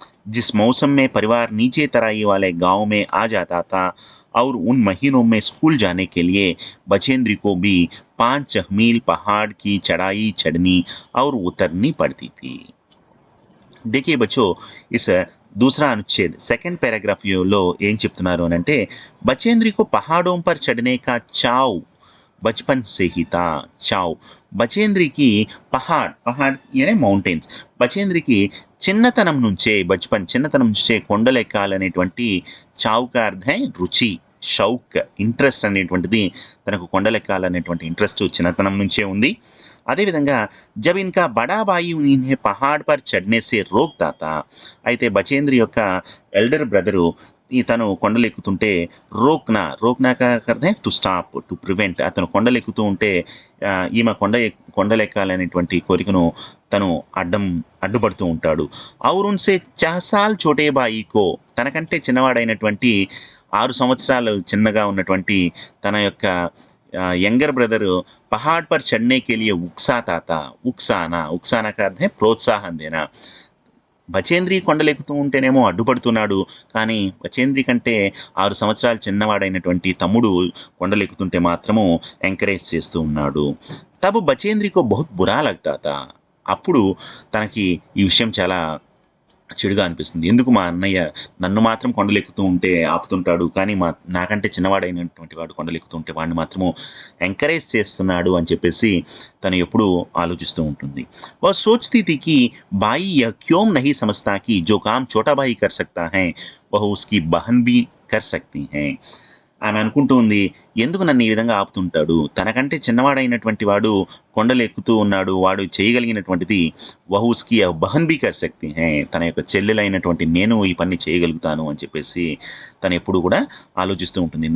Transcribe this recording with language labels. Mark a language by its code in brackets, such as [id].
[hi] जिस मौसम में परिवार नीचे तराई वाले गांव में आ जाता था और उन महीनों में स्कूल जाने के लिए बचेंद्री को भी 5 मील पहाड़ की चढ़ाई चढ़नी और उतरनी पड़ती थी। देखिए बच्चों, इस दूसरा अनुच्छेद सेकंड पैराग्राफ [te] లో ఏం చెప్తున్నారు అని అంటే [hi] बचेंद्री को पहाड़ों पर चढ़ने का चाव बचपन से ही था। [te] చావ్ బచేంద్రికి పహాడ్ యానే మౌంటైన్స్, బచేంద్రికి చిన్నతనం నుంచే కొండలెక్కాలనేటువంటి చావ్ కా అర్థం రుచి, షౌక్, ఇంట్రెస్ట్ అనేటువంటిది తనకు కొండలెక్కాలనేటువంటి ఇంట్రెస్ట్ చిన్నతనం నుంచే ఉంది। అదేవిధంగా [hi] జబ్ ఇన్కా బడా భాయి ఇన్హే పహాడ్ పర్ చढ़ने से रोकता था, [te] అయితే బచేంద్రి యొక్క ఎల్డర్ బ్రదరు తను కొండలెక్కుతుంటే రోక్నా కా అర్థం టు స్టాప్, టు ప్రివెంట్, అతను కొండలెక్కుతూ ఉంటే ఈమె కొండలెక్కాలనేటువంటి కోరికను తను అడ్డుపడుతూ ఉంటాడు। [hi] और उनसे 4 साल छोटे भाई को, [te] తనకంటే చిన్నవాడైనటువంటి 6 సంవత్సరాలు చిన్నగా ఉన్నటువంటి తన యొక్క [hi] यंगर ब्रदर पहाड़ पर चढ़ने के लिए उकसाता था। उकसाना का अर्थ है प्रोत्साहन देना। [te] బచేంద్రి కొండలెక్కుతూ ఉంటేనేమో అడ్డుపడుతున్నాడు, కానీ బచేంద్రి కంటే 6 సంవత్సరాలు చిన్నవాడైనటువంటి తమ్ముడు కొండలెక్కుతుంటే మాత్రము ఎంకరేజ్ చేస్తూ ఉన్నాడు। [hi] తబ్ బచేంద్రి కో బహుత్ బురా లగ్తా థా, [te] అప్పుడు తనకి ఈ విషయం చాలా చెడుగా అనిపిస్తుంది। ఎందుకు మా అన్నయ్య నన్ను మాత్రం కొండలెక్కుతూ ఉంటే ఆపుతుంటాడు, కానీ నాకంటే చిన్నవాడైనటువంటి వాడు కొండలెక్కుతూ ఉంటే వాడిని మాత్రము ఎంకరేజ్ చేస్తున్నాడు అని చెప్పేసి తను ఎప్పుడూ ఆలోచిస్తూ ఉంటుంది। [hi] वह सोचती थी कि भाई यह क्यों नहीं समझता कि जो काम छोटा भाई कर सकता है वह उसकी बहन भी कर सकती है। [te] ఆమె అనుకుంటూ ఉంది, ఎందుకు నన్ను ఈ విధంగా ఆపుతుంటాడు, తనకంటే చిన్నవాడైనటువంటి వాడు కొండలెక్కుతూ ఉన్నాడు, వాడు చేయగలిగినటువంటిది [hi] వహ్ ఉస్కి బహన్ బీ కర్ సక్తి హై, [te] తన యొక్క చెల్లెలైనటువంటి నేను ఈ పని చేయగలుగుతాను అని చెప్పేసి తను ఎప్పుడు కూడా ఆలోచిస్తూ ఉంటుంది।